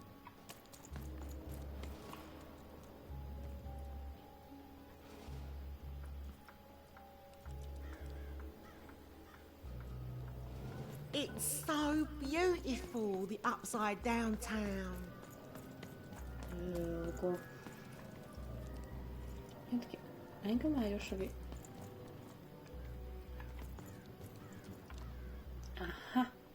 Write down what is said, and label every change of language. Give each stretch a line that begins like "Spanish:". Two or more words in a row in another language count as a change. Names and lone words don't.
English: It's so beautiful, the upside down town.
Finnish: Joku. Hetki. Enkö mä jossakin... Aha.